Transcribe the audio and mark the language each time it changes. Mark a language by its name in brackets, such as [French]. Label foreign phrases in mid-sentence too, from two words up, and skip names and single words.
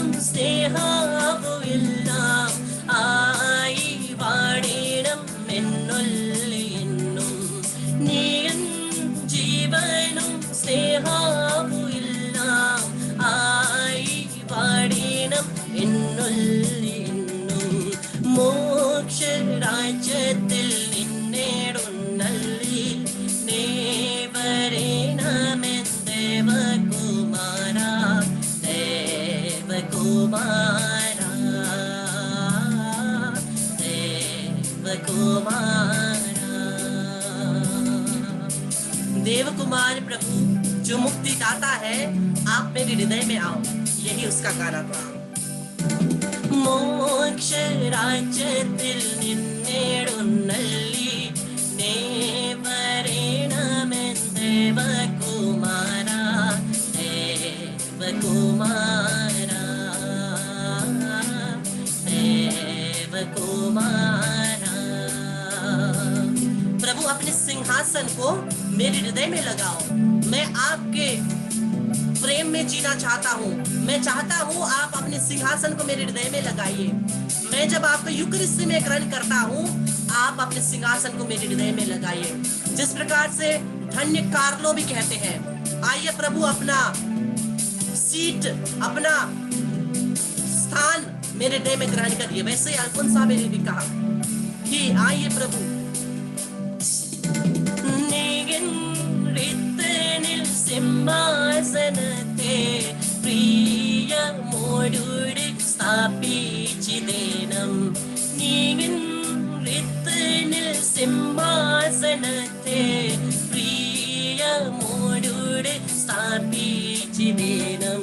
[Malayalam] സ്നേഹാവു എല്ലാം ആയി വാഴണം എന്നുള്ളിൽ എന്നും നീയും ജീവനും സ്നേഹാവു എല്ലാം ആയി വാഴണം എന്നുള്ളിൽ എന്നും മോക്ഷരാജ്യത്തിൽ നിന്നേടുന്നള്ളി നീ വരേണമെൻ ദേവകുമാര ദേവകുമാര ദേവകുമാര [Hindi] देवकुमार प्रभु जो मुक्ति दाता है, आप मेरे हृदय में आओ, यही उसका गाना था। [Malayalam] മോക്ഷ രാജ്യത്തിൽ നിന്നേടുന്നള്ളി നീ വരേണമെൻ ദേവകുമാര ദേവകുമാര ദേവകുമാര [Hindi] प्रभु अपने सिंहासन को मेरे हृदय में लगाओ। मैं आपके प्रेम में जीना चाहता हूँ। मैं चाहता हूँ आप अपने सिंहासन को मेरे हृदय में लगाइए। मैं जब आपका यूकरिस्ट में ग्रहण करता हूँ, आप अपने सिंहासन को मेरे हृदय में लगाइए। जिस प्रकार से धन्य कार्लो भी कहते हैं, आइए प्रभु अपना सीट, अपना स्थान मेरे हृदय में ग्रहण करिए। वैसे अल्फोंसा ने भी कहा कि आइए प्रभु [Malayalam] സിംഹാസനത്തെ പ്രിയമോടുകൂടി സ്ഥാപിച്ചിടേണം. നീങ്ങിൻ ഋത്തനിൽ സിംഹാസനത്തെ പ്രിയമോടുകൂടി സ്ഥാപിച്ചിടേണം.